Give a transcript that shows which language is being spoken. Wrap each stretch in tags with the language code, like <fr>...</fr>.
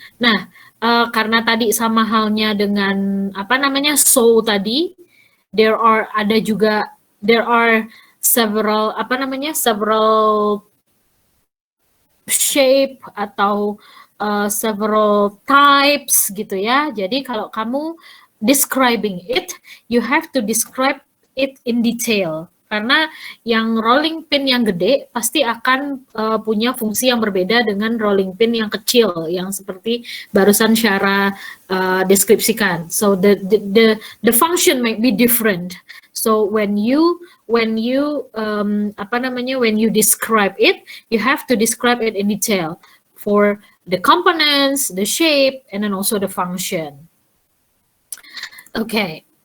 <id>Nah, karena tadi sama halnya dengan saw tadi,</id> <en>there are several several shape</en> <id>atau several types gitu ya. Jadi kalau kamu</id> <en>describing it, you have to describe it in detail.</en> <id>Karena yang rolling pin yang gede pasti akan punya fungsi yang berbeda dengan rolling pin yang kecil, yang seperti barusan Syara deskripsikan.</id> <en>So the function might be different. So when you describe it, you have to describe it in detail. for the components, the shape, and then also the function. Okay.</en>